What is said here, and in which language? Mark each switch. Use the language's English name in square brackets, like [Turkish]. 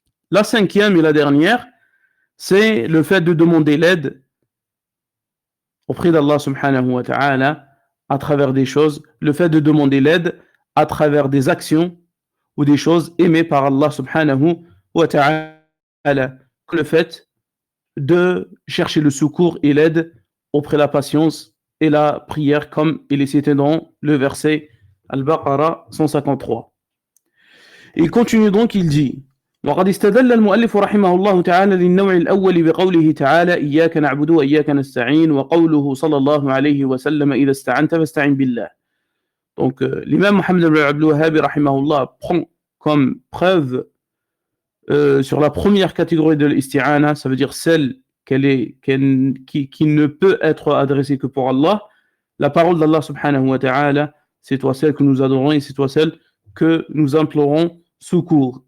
[French] La cinquième et la dernière, c'est le fait de demander l'aide auprès d'Allah subhanahu wa ta'ala à travers des choses, le fait de demander l'aide à travers des actions ou des choses aimées par Allah subhanahu wa ta'ala, le fait de chercher le secours et l'aide auprès de la patience et la prière, comme il est cité dans le verset Al-Baqarah 153. Il continue donc, il dit [Arabic] وقد استدل المؤلف رحمه الله تعالى للنوع الأول بقوله تعالى إياك نعبد وإياك نستعين وقوله صلى الله عليه وسلم إذا استعنت فاستعن بالله. [French] Donc l'imam Mohammed ibn Abdul Wahhab rahimahullah prend comme preuve sur la première catégorie de l'isti'ana, ça veut dire celle qui ne peut être adressée que pour Allah, la parole d'Allah subhanahu wa ta'ala, c'est toi celle que nous adorons et c'est toi celle que nous implorons secours.